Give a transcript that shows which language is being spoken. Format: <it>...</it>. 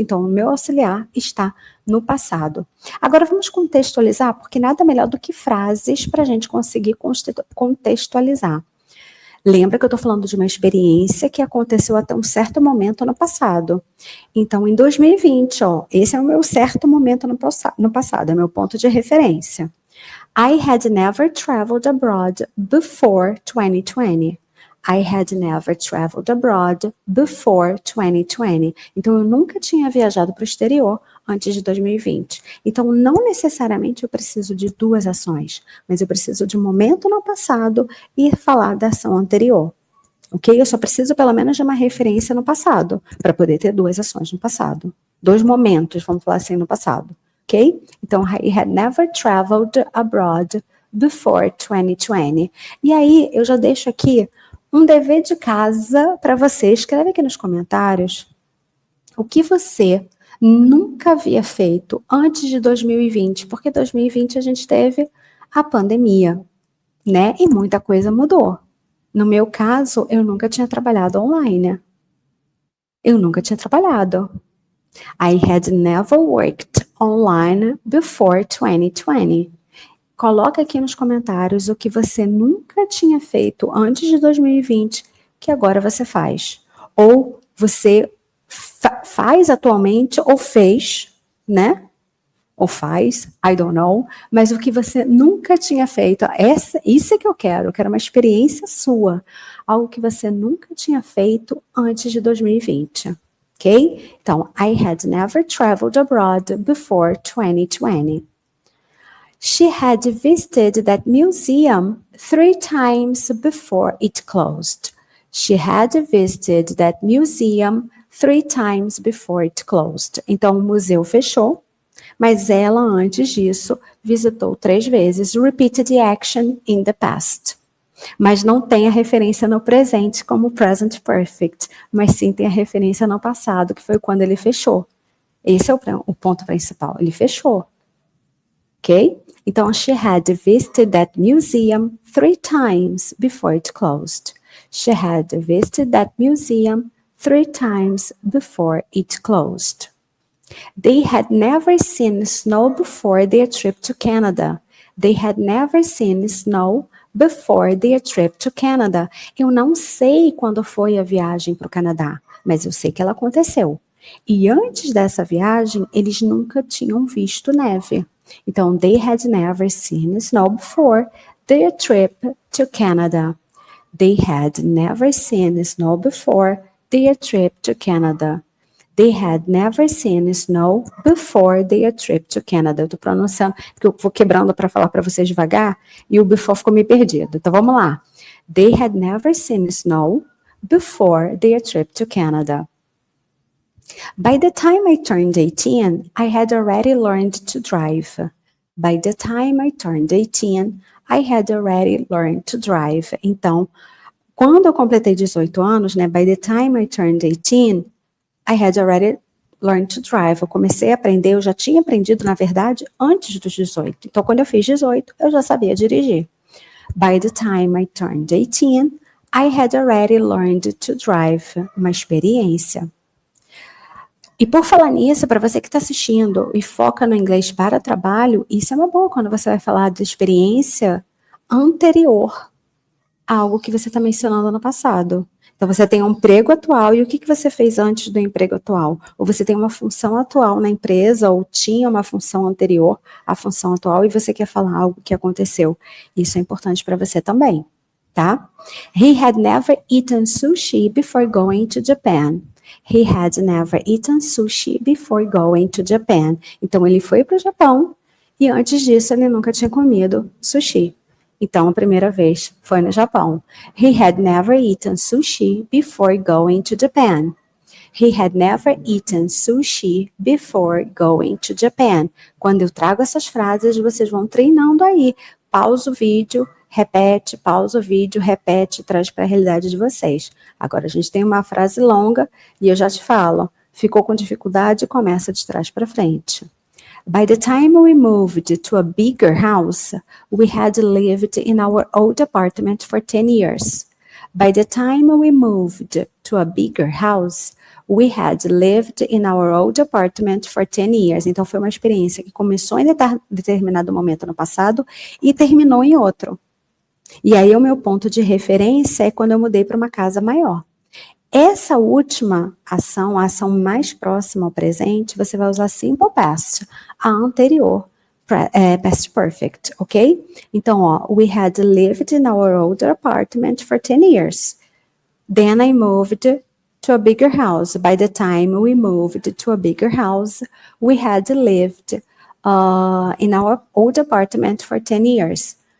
<pt>Então, o meu auxiliar está no passado. Agora, vamos contextualizar, porque nada melhor do que frases para a gente conseguir contextualizar. Lembra que eu estou falando de uma experiência que aconteceu até um certo momento no passado. Então, em 2020, esse é o meu certo momento no passado, é meu ponto de referência.</pt> <en>I had never traveled abroad before 2020. I had never traveled abroad before 2020.</en> <pt>Então, eu nunca tinha viajado para o exterior antes de 2020. Então, não necessariamente eu preciso de duas ações, mas eu preciso de um momento no passado e falar da ação anterior. Ok? Eu só preciso pelo menos de uma referência no passado, para poder ter duas ações no passado. 2 momentos, vamos falar assim, no passado. Ok?</pt> <en>Então, I had never traveled abroad before 2020.</en> <pt>E aí, eu já deixo aqui um dever de casa para você. Escreve aqui nos comentários o que você nunca havia feito antes de 2020, porque 2020 a gente teve a pandemia, né? E muita coisa mudou. No meu caso, eu nunca tinha trabalhado online. Eu nunca tinha trabalhado.</pt> <en>I had never worked online before 2020.</en> <pt>Coloca aqui nos comentários o que você nunca tinha feito antes de 2020, que agora você faz. Ou você faz atualmente, ou fez, né? ou faz,</pt> <en>I don't know,</en> <pt>mas o que você nunca tinha feito, isso é que eu quero uma experiência sua, algo que você nunca tinha feito antes de 2020, ok?</pt> <en>Então, I had never traveled abroad before 2020. She had visited that museum 3 times before it closed. She had visited that museum 3 times before it closed.</en> <pt>Então, o museu fechou, mas ela, antes disso, visitou 3 vezes.</pt> <en>Repeated the action in the past.</en> <pt>Mas não tem a referência no presente como present perfect, mas sim tem a referência no passado, que foi quando ele fechou. Esse é o ponto principal, ele fechou. Ok?</pt> <en>Então, she had visited that museum 3 times before it closed. She had visited that museum 3 times before it closed. They had never seen snow before their trip to Canada. They had never seen snow before their trip to Canada.</en> <pt>Eu não sei quando foi a viagem para o Canadá, mas eu sei que ela aconteceu. E antes dessa viagem, eles nunca tinham visto neve.</pt> <en>Então, they had never seen snow before their trip to Canada. They had never seen snow before their trip to Canada. They had never seen snow before their trip to Canada.</en> <pt>Eu tô pronunciando, porque eu vou quebrando para falar para vocês devagar, e o before ficou meio perdido. Então, vamos lá.</pt> <en>They had never seen snow before their trip to Canada. By the time I turned 18, I had already learned to drive. By the time I turned 18, I had already learned to drive.</en> <pt>Então, quando eu completei 18 anos, né,</pt> <en>by the time I turned 18, I had already learned to drive.</en> <pt>Eu comecei a aprender, eu já tinha aprendido, na verdade, antes dos 18. Então, quando eu fiz 18, eu já sabia dirigir.</pt> <en>By the time I turned 18, I had already learned to drive.</en> <pt>Uma experiência. E por falar nisso, para você que está assistindo e foca no inglês para trabalho, isso é uma boa quando você vai falar de experiência anterior a algo que você está mencionando no passado. Então, você tem um emprego atual, e o que você fez antes do emprego atual? Ou você tem uma função atual na empresa, ou tinha uma função anterior à função atual, e você quer falar algo que aconteceu. Isso é importante para você também, tá?</pt> <en>He had never eaten sushi before going to Japan. He had never eaten sushi before going to Japan.</en> <pt>Então, ele foi para o Japão, e antes disso, ele nunca tinha comido sushi. Então, a primeira vez foi no Japão.</pt> <en>He had never eaten sushi before going to Japan. He had never eaten sushi before going to Japan.</en> <pt>Quando eu trago essas frases, vocês vão treinando aí. Pausa o vídeo, repete, pausa o vídeo, repete, traz para a realidade de vocês. Agora, a gente tem uma frase longa e eu já te falo. Ficou com dificuldade? Começa de trás para frente.</pt> <en>By the time we moved to a bigger house, we had lived in our old apartment for 10 years. By the time we moved to a bigger house, we had lived in our old apartment for 10 years.</en> <pt>Então, foi uma experiência que começou em determinado momento no passado e terminou em outro. E aí, o meu ponto de referência é quando eu mudei para uma casa maior. Essa última ação, a ação mais próxima ao presente, você vai usar simple past, a anterior, past perfect, ok? Então, ó,</pt> <en>we had lived in our older apartment for 10 years. Then I moved to a bigger house. By the time we moved to a bigger house, we had lived in our old apartment for 10 years.</en>